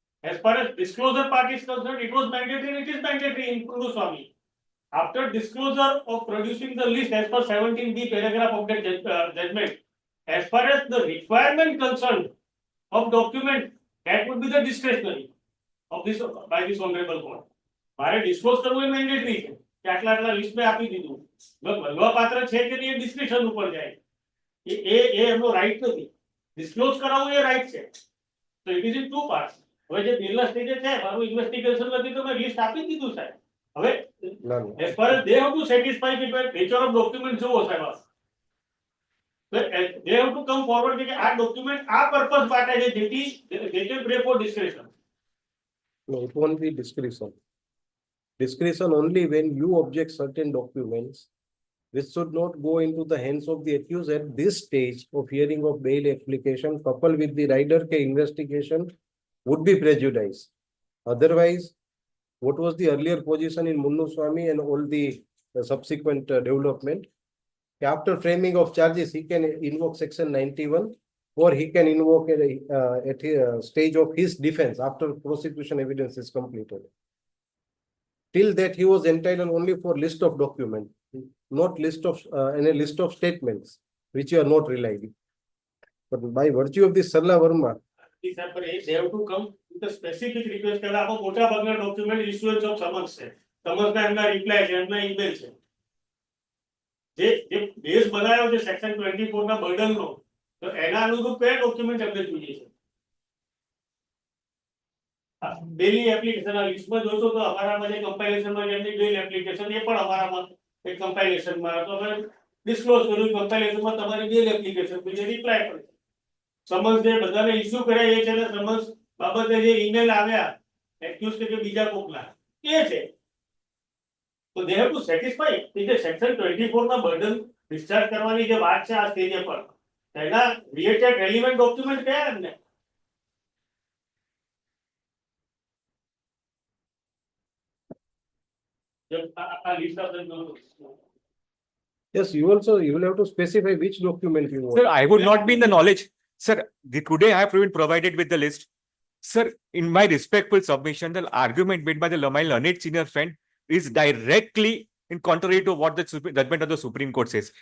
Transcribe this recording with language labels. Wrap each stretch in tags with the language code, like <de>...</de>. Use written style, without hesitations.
<en>As far as disclosure part is concerned, it was mandatory, and it is mandatory in Kunnuswamy. After disclosure of producing the list as per 17B paragraph of the judgment, as far as the requirement concerned of document, that would be the discretionary of this by this honorable court.</en> <gu>મારે disclose કરવું એ mandatory છે કે આટલા આટલા list મેં આપી દીધું બનવા પાત્ર છે કે નહીં એ ડિસ્ક્રિપ્શન ઉપર જાય એ એમનો રાઈટ નથી ડિસ્ક્લોઝ કરાવવું એ રાઈટ છે તો</gu> <en>it is in two parts</en> <gu>હવે જે બિલના સ્ટેજે છે મારું ઇન્વેસ્ટિગેશન નથી તો મેં લિસ્ટ આપી દીધું સાહેબ હવે</gu> <en>as far as they have to satisfy the nature of document</en> <gu>જુઓ સાહેબ</gu> <en>they have to come forward</en> <gu>કે આ ડોક્યુમેન્ટ આ પર્પસ માટે છે જેથી</gu> <en>they can pray for discretion. No, it won't be discretion. Discretion only when you object certain documents which should not go into the hands of the accused at this stage of hearing of bail application, coupled with the rider ke investigation, would be prejudiced. Otherwise, what was the earlier position in Munnuswamy and all the subsequent development? After framing of charges, he can invoke section 91 or he can invoke at a stage of his defense after prosecution evidence is completed. Till that, he was entitled only for list of documents, not list of any list of statements which you are not relying. But by virtue of this Sarla Verma, They have to come with a specific request</en> <gu>કે આમાં મોટા ભાગના document ઇશ્યુઅન્સ of summons છે સમન્સના એમના reply છે એમના email છે જે બેઝ બનાવ્યો છે સેક્શન 24 ના બર્ડનનો તો એના અનુરૂપ કયા ડોક્યુમેન્ટ એમને જોઈએ છે બેલી એપ્લિકેશનના લિસ્ટમાં જોશો તો અમારામાં જે કમ્પાઇલેશનમાં જેમની બેલ એપ્લિકેશન એ પણ અમારામાં એક કમ્પાઇલેશનમાં તો અમે ડિસ્ક્લોઝ કર્યું કમ્પાઇલેશનમાં તમારી બેલ એપ્લિકેશન પછી રિપ્લાય પણ સમન્સ જે બધાને ઇશ્યુ કર્યા એ છે ને સમન્સ બાબતે જે ઈમેલ આવ્યા એક્યુઝ કે બીજા કોકના એ છે તો</gu> <en>they have to satisfy</en> <gu>કે સેક્શન 24 ના બર્ડન ડિસ્ચાર્જ કરવાની જે વાત છે આ સ્ટેજે પર એના રિલેટેડ રેલિવન્ટ ડોક્યુમેન્ટ કયા એમને આ list of</gu> <en>yes, you will have to specify which document you want. Sir, I would not be in the knowledge. Sir, today I have been provided with the list. Sir, in my respectful submission, the argument made by my learned senior friend is directly in contrary to what the judgment of the Supreme Court says.</en>